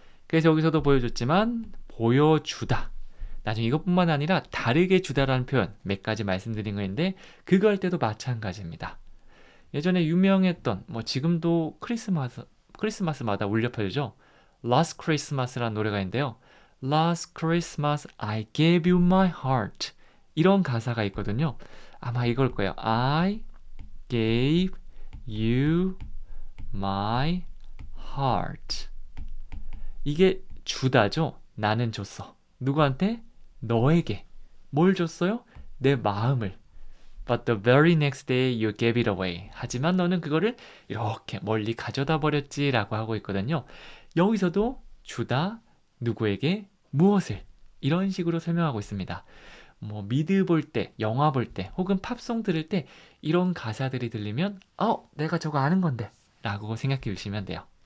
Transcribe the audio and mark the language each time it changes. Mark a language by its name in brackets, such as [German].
[Korean] 그래서 여기서도 보여줬지만 보여주다. 나중에 이것뿐만 아니라 다르게 주다라는 표현 몇 가지 말씀드린 거인데 그거 할 때도 마찬가지입니다. 예전에 유명했던 지금도 크리스마스마다 울려 퍼지죠. Last Christmas라는 노래가 있는데요. [English] Last Christmas I gave you my heart [Korean] 이런 가사가 있거든요. 아마 이걸 거예요. [English] I gave you my heart. [Korean] 이게 주다죠. 나는 줬어. 누구한테? 너에게. 뭘 줬어요? 내 마음을. [English] But the very next day you gave it away. [Korean] 하지만 너는 그거를 이렇게 멀리 가져다 버렸지 라고 하고 있거든요. 여기서도 주다, 누구에게, 무엇을 이런 식으로 설명하고 있습니다. 미드 볼 때, 영화 볼 때, 혹은 팝송 들을 때 이런 가사들이 들리면 내가 저거 아는 건데 라고 생각해 주시면 돼요.